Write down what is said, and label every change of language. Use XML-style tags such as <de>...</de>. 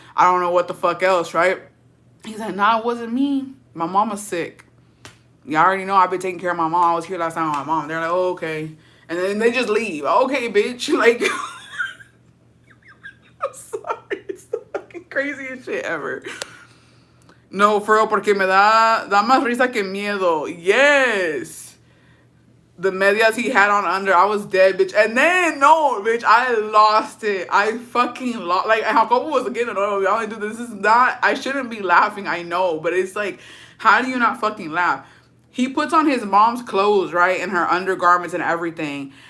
<en>I don't know what the fuck else, right?" He's like, "Nah, it wasn't me. My mama's sick. You already know I've been taking care of my mom. I was here last night with my mom." They're like, "Oh, okay." And then they just leave. Okay, bitch. Like, I'm sorry. It's the fucking craziest shit ever.</en> <es>No,</es> <en>for real,</en> <es>porque me da más risa que miedo.</es> <en>Yes. The medias he had on under, I was dead, bitch. And then, no, bitch, I lost it. I fucking lost. Like, Jacobo was getting annoyed. I only do this. This is not, I shouldn't be laughing, I know. But it's like, how do you not fucking laugh? He puts on his mom's clothes, right? And her undergarments and everything.</en>